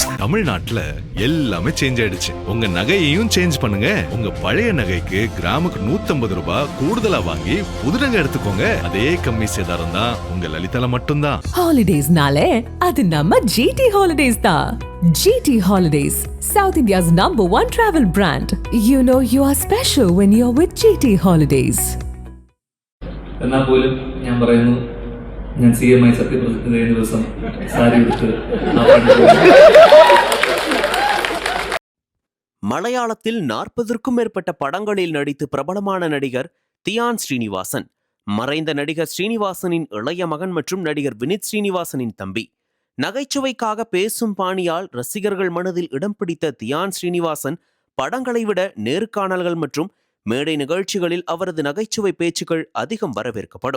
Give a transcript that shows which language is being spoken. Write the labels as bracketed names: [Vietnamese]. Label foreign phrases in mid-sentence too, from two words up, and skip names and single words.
[Tamil] தமிழ்நாட்டுல எல்லாமே சேஞ்ச் ஆயிடுச்சு. உங்க நகையையும் சேஞ்ச் பண்ணுங்க. உங்க பழைய நகைக்கு கிராமுக்கு 150 ரூபாய் கூடுதலா வாங்கி புது நகை எடுத்துக்கோங்க. அதே கம்மி சேதாரம் தான் உங்க லலிதால மட்டும்தான். ஹாலிடேஸ்னாலே அது நம்ம ஜிடி ஹாலிடேஸ் தான். [English] GT Holidays, South India's #1 travel brand. You know you are special when you're with GT Holidays. [Malayalam] എന്നാൽ പോലും ഞാൻ പറയുന്നു, ഞാൻ CM ആയി സത്യപ്രതിജ്ഞ ചെയ്യുന്ന ദിവസം സാരി എടുത്ത് [Tamil] மலையாளத்தில் 40க்கும் மேற்பட்ட படங்களில் நடித்து பிரபலமான நடிகர் தியான் ஸ்ரீனிவாசன். மறைந்த நடிகர் ஸ்ரீனிவாசனின் இளைய மகன் மற்றும் நடிகர் வினித் ஸ்ரீனிவாசனின் தம்பி. நகைச்சுவைக்காக பேசும் பாணியால் ரசிகர்கள் மனதில் இடம் பிடித்த தியான் ஸ்ரீனிவாசன் படங்களை விட நேர்காணல்கள் மற்றும் மேடை நிகழ்ச்சிகளில் அவரது நகைச்சுவை பேச்சுக்கள் அதிகம் வரவேற்கப்படும்.